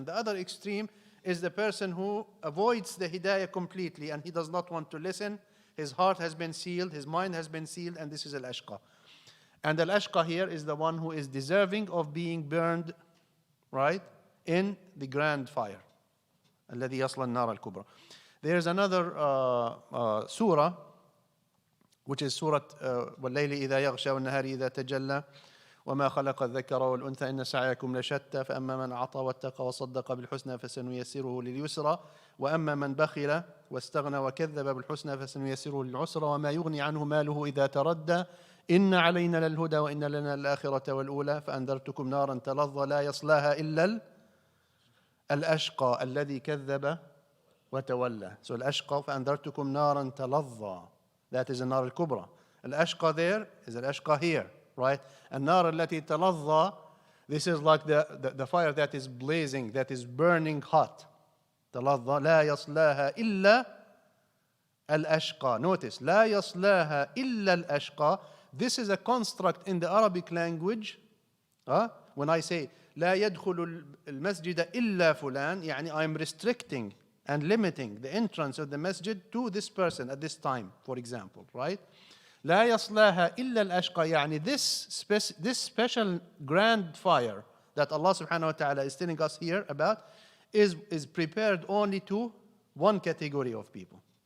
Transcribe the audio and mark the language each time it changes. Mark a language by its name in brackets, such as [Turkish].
[English] And the other extreme is the person who avoids the hidayah completely and he does not want to listen. His heart has been sealed, his mind has been sealed, and this is al-ashqa. And al-ashqa here is the one who is deserving of being burned, right, in the grand fire. [Arabic] الذي يصل النار الكبرى. [English] There is another surah, which is Surat [Arabic] وَاللَّيْلِ إِذَا يَغْشَى وَالنَّهَارِ إِذَا تَجَلَّى وَمَا خَلَقَ الذَّكَرَ وَالْأُنثَى إِنَّ سَعْيَكُمْ لَشَتَّى فَأَمَّا مَنْ أَعْطَى وَاتَّقَى وَصَدَّقَ بِالْحُسْنَى فَسَنُيَسِّرُهُ لِلْيُسْرَى وَأَمَّا مَنْ بَخِلَ وَاسْتَغْنَى وَكَذَّبَ بِالْحُسْنَى فَسَنُيَسِّرُهُ لِلْعُسْرَى وَمَا يُغْنِي عَنْهُ مَالُهُ إِذَا تَرَدَّى إِنَّ عَلَيْنَا لَلْهُدَى وَإِنَّ لَنَا الْآخِرَةَ وَالْأُولَى فَأَنذَرْتُكُمْ نَارًا تَلَظَّى لَا يَصْلَاهَا إِلَّا الْأَشْقَى الَّذِي كَذَّبَ وَتَوَلَّى. So al-ashqa فَأَنذَرْتُكُمْ نَارًا تَلَظَّى. [English] That is a nar al-kubra. Al-ashqa there is al-ashqa here, right? [Arabic] النار التي تلظى, [English] this is like the fire that is blazing, that is burning hot. [Arabic] تلظى لا يصلاها إلا الأشقى. Notice, لا يصلاها إلا الأشقى. [English] This is a construct in the Arabic language. When I say [Arabic] لا يدخل المسجد إلا فلان, يعني [English] I'm restricting and limiting the entrance of the masjid to this person at this time, for example, right? [Arabic] لا يصلاها إلا الأشقى, يعني [English] this special grand fire that Allah subhanahu wa ta'ala is telling us here about is prepared only to one category of people.